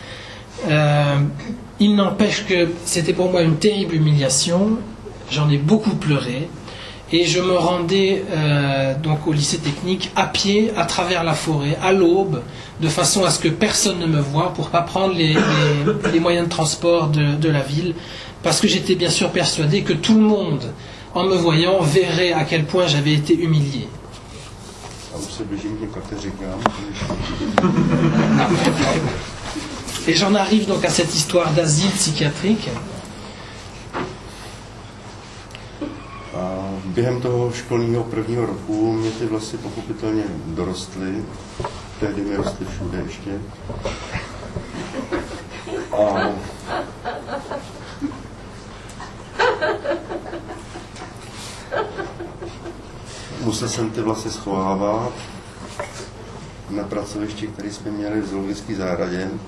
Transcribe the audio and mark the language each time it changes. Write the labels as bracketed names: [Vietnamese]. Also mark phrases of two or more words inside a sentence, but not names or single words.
[French] Il n'empêche que c'était pour moi une terrible humiliation, j'en ai beaucoup pleuré et je me rendais donc au lycée technique à pied à travers la forêt à l'aube, de façon à ce que personne ne me voie pour pas prendre les moyens de transport de la ville, parce que j'étais bien sûr persuadé que tout le monde, en me voyant, verrait à quel point j'avais été humilié. Et j'en arrive donc à cette histoire d'asile psychiatrique. [Czech] Během toho školního prvního roku mě ty vlasy pochopitelně dorostly. Tehdy mi rostly všude ještě. A musel jsem ty vlasy schovávat na pracovišti, který jsme měli v zoologické zahradě.